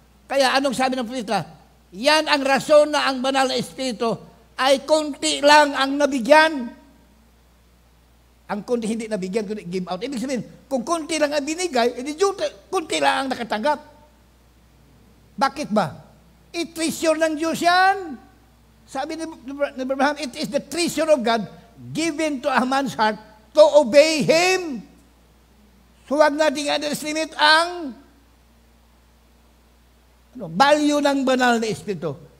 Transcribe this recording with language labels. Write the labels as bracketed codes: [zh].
[tl] Kaya anong sabi ng propeta? Yan ang rason na ang Banal na Espiritu ay kunti lang ang nabigyan. Ang kunti hindi nabigyan, kundi [en] give out. [tl] Ibig sabihin, kung kunti lang ang binigay, edi kunti lang ang nakatanggap. Bakit ba? I-treasure ng Diyos yan. Sabi ni Abraham, [en] it is the treasure of God given to a man's heart to obey Him. [tl] So huwag nating underestimate ang value ng Banal na Espiritu.